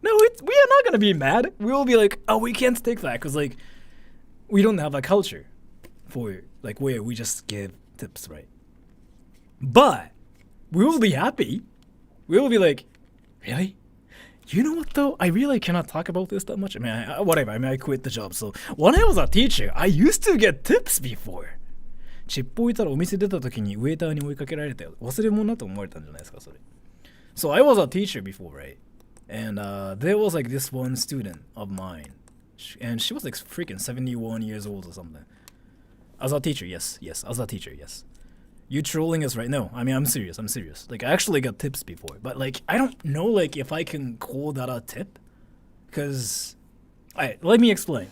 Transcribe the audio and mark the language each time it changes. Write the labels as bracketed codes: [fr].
[en] No, we are not gonna be mad. We will be like, oh, we can't take that because like we don't have a culture for like where we just give tips, right? But we will be happy. We will be like, really? You know what though? I really cannot talk about this that much. I mean, whatever. I mean, I quit the job. So when I was a teacher, I used to get tips before. [ja] チップ置いたらお店出た時にウェイターに追いかけられて忘れ物だと思われたんじゃないですかそれ。 [en] So I was a teacher before, right? And there was like this one student of mine, and she was like freaking 71 years old or something. As a teacher, yes, as a teacher, yes. You trolling us right now? I mean, I'm serious. Like, I actually got tips before, but like, I don't know like if I can call that a tip, because, alright, let me explain.